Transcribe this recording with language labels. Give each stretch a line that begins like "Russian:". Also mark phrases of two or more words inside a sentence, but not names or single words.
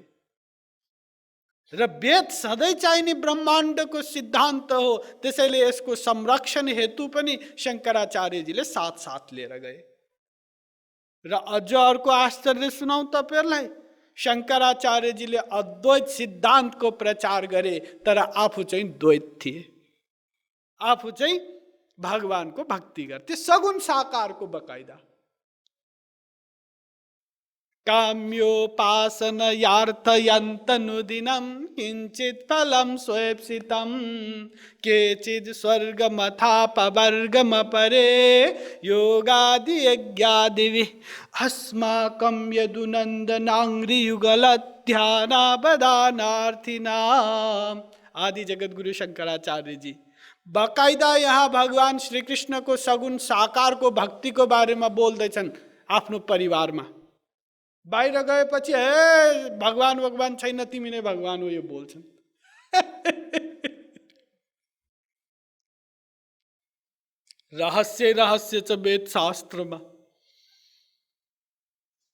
Nepali: र वेद सधैँ चाहिने ब्रह्माण्डको सिद्धान्त हो, त्यसैले यसको संरक्षण हेतु पनि शङ्कराचार्यजीले साथ साथ लिएर गए। र अझ अर्को आश्चर्य सुनाउँ तपाईहरुलाई, शङ्कराचार्यजीले अद्वैत सिद्धान्तको प्रचार गरे, तर आफू चाहिँ द्वैत थिए। आफू चाहिँ भगवानको भक्ति गर्थे, सगुण साकारको बकाइदा।
Sanskrit: काम्योपासनयार्थयन्तनुदिनं किञ्चित् फलं स्वैप्सितं, केचित् स्वर्गमथापवर्गमपरे योगादियज्ञादिभिः अस्माकं यदुनन्दनाङ्घ्रियुगलध्यानावधानार्थिनाम्।
Nepali: आदि जगत गुरु शङ्कराचार्य जी बकाइदा यहाँ भगवान श्री कृष्ण को सगुण साकार को भक्ति
Hindi: को बारे में
Nepali: बोल्दैछन् आफ्नो परिवारमा। बाहिर गएपछि हे भगवान भगवान छैन, तिमी नै भगवान हो, यो बोल्छन्। रहस्य रहस्य छ वेद शास्त्रमा।